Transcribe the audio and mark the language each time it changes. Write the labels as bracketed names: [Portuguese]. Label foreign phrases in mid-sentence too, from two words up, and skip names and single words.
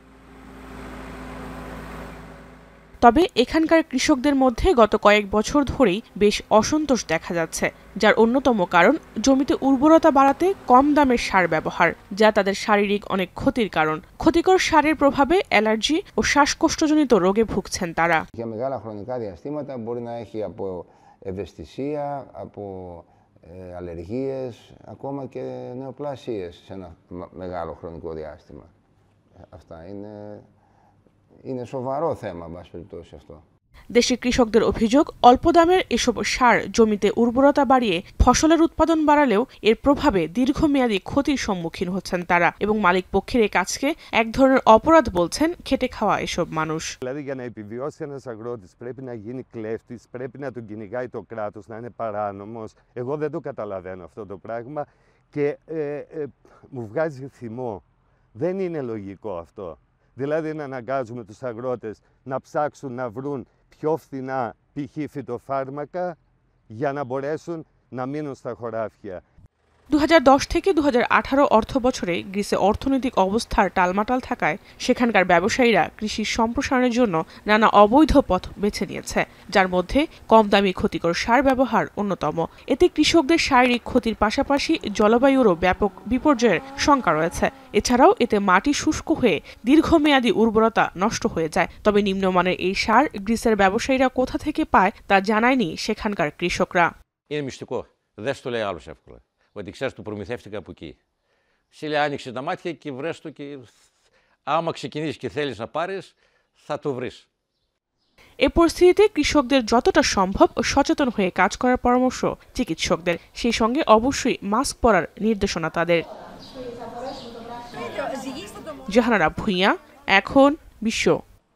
[Bangla] তবে এখানকার কৃষকদের মধ্যে গত কয়েক বছর ধরেই বেশ অসন্তোষ দেখা যাচ্ছে, যার অন্যতম কারণ জমিতে উর্বরতা বাড়াতে কম দামের সার ব্যবহার, যা তাদের শারীরিক অনেক ক্ষতির কারণ। ক্ষতিকর সারের প্রভাবে অ্যালার্জি ও শ্বাসকষ্টজনিত রোগে ভুগছেন তারা। [Greek] ευαισθησία, από αλλεργίες, ακόμα και νεοπλασίες σε ένα μεγάλο χρονικό διάστημα. Αυτά είναι σοβαρό θέμα, εν πάση περιπτώσει αυτό. [Bangla] দেশের কৃষকদের অভিযোগ, অল্প দামের এসব সার জমিতে উর্বরতা বাড়িয়ে ফসলের উৎপাদন বাড়ালেও এর প্রভাবে দীর্ঘমেয়াদী ক্ষতির সম্মুখীন হচ্ছেন তারা, এবং মালিক পক্ষের এই কাজকে এক ধরনের অপরাধ বলছেন খেটে খাওয়া এসব মানুষ। [Greek] Δηλαδή για να επιβιώσει ένας αγρότης πρέπει να γίνει κλέφτης, πρέπει να τον κυνηγάει το κράτος, να είναι παράνομος. Εγώ δεν το καταλαβαίνω αυτό το πράγμα και μου βγάζει θυμό. Δεν είναι λογικό αυτό. Δηλαδή να αναγκάζουμε τους αγρότες να ψάξουν να βρουν πιο φθηνά π.χ. φυτοφάρμακα για να μπορέσουν να μείνουν στα χωράφια. [Bangla] 2010 থেকে 2018 অর্থ বছরে গ্রিসে অর্থনৈতিক অবস্থার টালমাটাল থাকায় সেখানকার ব্যবসায়ীরা কৃষির সম্প্রসারণের জন্য নানা অবৈধ পথ বেছে নিয়েছে, যার মধ্যে কম দামি ক্ষতিকর সার ব্যবহার অন্যতম। এতে কৃষকদের শারীরিক ক্ষতির পাশাপাশি জলবায়ুরও ব্যাপক বিপর্যয়ের শঙ্কা রয়েছে। এছাড়াও এতে মাটি শুষ্ক হয়ে দীর্ঘমেয়াদী উর্বরতা নষ্ট হয়ে যায়। তবে নিম্নমানের এই সার গ্রিসের ব্যবসায়ীরা কোথা থেকে পায় তা জানায়নি সেখানকার কৃষকরা। [Greek] ότι ξέρεις, του προμηθεύτηκα από εκεί. Σίλια άνοιξε τα μάτια και βρες το και άμα ξεκινήσεις και θέλεις να πάρεις, θα το βρεις. [Bangla] এ পরিস্থিতিতে কৃষকদের যতটা সম্ভব সচেতন হয়ে কাজ করার পরামর্শ চিকিৎসকদের, সেই সঙ্গে অবশ্যই মাস্ক পরার নির্দেশনা তাদের। জাহানারা ভুঁইয়া, এখন বিশ্ব।